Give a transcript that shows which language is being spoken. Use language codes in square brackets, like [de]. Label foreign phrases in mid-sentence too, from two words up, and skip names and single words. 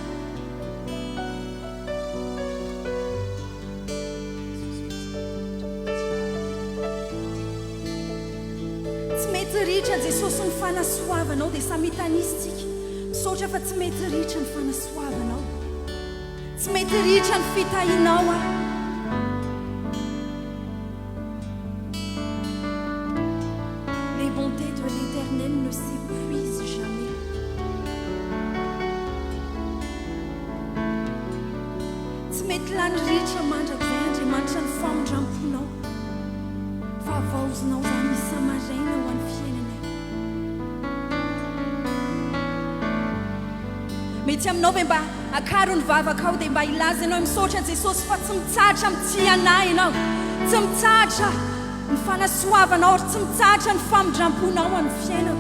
[mg] Tsy mety ritra Jesosy ny fanasoavanao dia samy hitanisitsika. Saotra fa tsy mety ritra ny fanasoavanao, tsy mety ritra ny fitahinao aho. [fr] Les bontés de l'Éternel ne s'épuisent jamais. [mg] Tsy mety lany ritra mandrakizay Andriamanitra ny famindram-ponao, fa avaozinao zany isa-maraina ho an'ny fiainanay. Mety aminao ve mba akaro ny vavaka ao dia mba ilaza ianao misaotra Jesosy fa tsy mitsahatra amin'ny anay ianao, tsy mitsahatra ny fanasoavanao ary tsy mitsahatra ny famindram-ponao amin'ny fiainako.